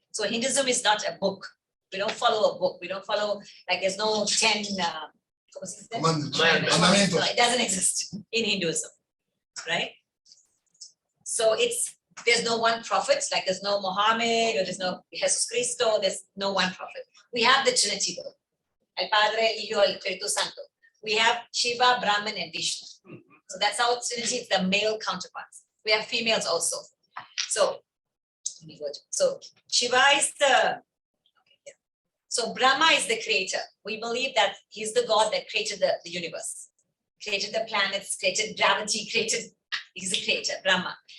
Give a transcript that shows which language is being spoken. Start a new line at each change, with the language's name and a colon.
English: So Hinduism is not a book. We don't follow a book. We don't follow, like there's no 10
Spanish: Mandamientos.
English: No, it doesn't exist in Hinduism, right? So there's no one prophet, like there's no Muhammad or there's no Jesus Cristo, there's no one prophet. We have the Trinity though.
Spanish: El Padre, el Hijo, el Espíritu Santo.
English: We have Shiva, Brahman, and Vishnu. So that's our Trinity, it's the male counterparts. We have females also. So Shiva is the So Brahma is the creator. We believe that he's the God that created the universe, created the planets, created gravity, he's the creator, Brahma.